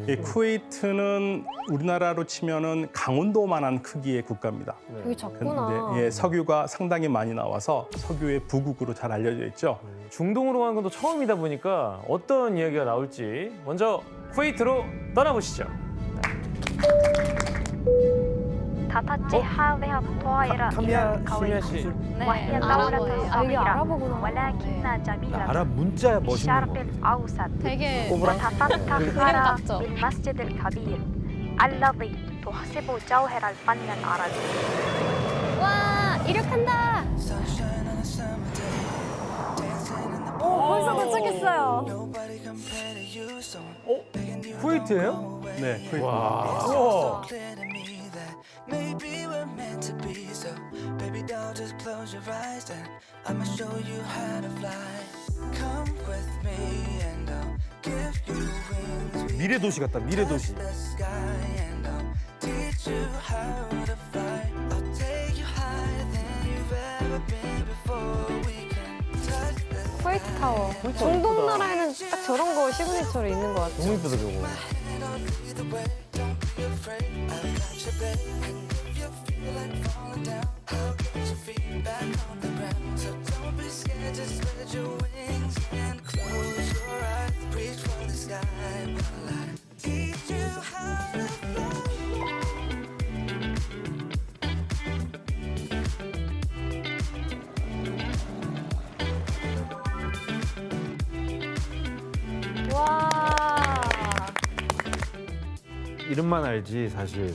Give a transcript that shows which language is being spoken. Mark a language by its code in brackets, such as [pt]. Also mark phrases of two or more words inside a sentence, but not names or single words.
[ko] 이 쿠웨이트는 우리나라로 치면은 강원도만한 크기의 국가입니다. 되게 작구나. 근데 예, 석유가 상당히 많이 나와서 석유의 부국으로 잘 알려져 있죠. 중동으로 가는 건 또 처음이다 보니까 어떤 이야기가 나올지 먼저 쿠웨이트로 떠나보시죠. [ar] تطجح هذه الطائرة إلى [ko] 카미야 [ar] الكويت [ko] 씨. [ar] وهي [ko] 네, [ar] دولة [ko] 알아보여요. 아, 이게 [ar] صغيرة [ko] 알아보구나. [ar] ولكنها جميلة [ko] 알아 문자야 [ar] في [ko] 멋있는 [ar] الشرق [ko] 거. [ar] الأوسط [ko] 되게 [ar] وتفتخر [ko] 같죠? [ar] بالمسجد الكبير الذي تحسب جوهر الفن العربي [ko] 와, 이륙한다. 벌써 도착했어요. 쿠웨이트예요? 네, 쿠웨이트. 와. [en] Maybe we're meant to be, so baby doll, just close your eyes and I'ma show you how to fly. Come with me and I'll give you wings. [ko] 미래 도시 같다. 미래 도시. [en] The sky and I'll teach you how to fly. I'll take you higher than you've ever been before. We can touch the [ko] 쿠웨이트 타워. 중동 나라에는 딱 저런 거 시그니처로 있는 것 같아요. 너무 이쁘다 저거. [en] hand on either way. Don't be afraid, I've got your back. And if you feel like falling down, I'll get your feet back on the ground. So don't be scared, just spread your wings and close your eyes. Reach for the sky while I teach you how to fly. [ko] 와. 이름만 알지 사실.